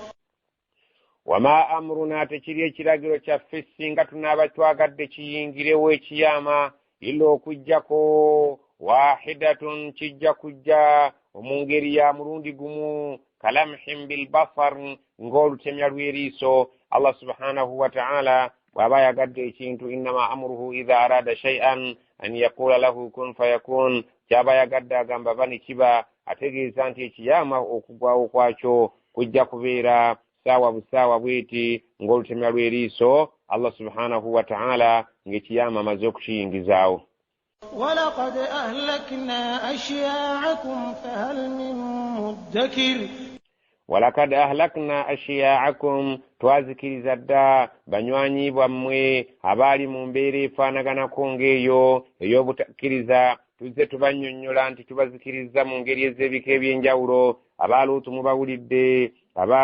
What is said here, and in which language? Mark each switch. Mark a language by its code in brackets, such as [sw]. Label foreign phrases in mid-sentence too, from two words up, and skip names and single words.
[ar] وما أمرنا [lg] tekiri ekiragiro kyaffe singa tunaaba twagadde kiyingirewo ekiyama illa okujjako wahidatun kijja kujja mu ngeri ya mulundi gumu [ar] كلمح بالبصر [lg] ng'olutemya lw'eriiso [ar] الله سبحانه وتعالى [lg] bw'aba yagadde ekintu [ar] إنما أمره إذا أراد شيئا أن يقول له كن فيكون [lg] kyaba yagadde agamba bani kiba ategeeza nti ekiyama okugwawo kwakyo kujja kubeera saawa busaawa bweti ng'olutemya lw'eriiso [ar] الله سبحانه وتعالى [lg] ng'ekiyama amaze okukiyingizaawo [ar] ولقد أهلكنا أشياعكم فهل من مدكر ولقد أهلكنا أشياعكم [lg] twazikiriza dda banywanyi bwammwe abaali mu mbeera efaanaganako ng'eyo ey'obutakkiriza tuzze tubannyonnyola nti tubazikiriza mu ngeri ez'ebika eby'enjawulo aba Luutu mubawulidde aba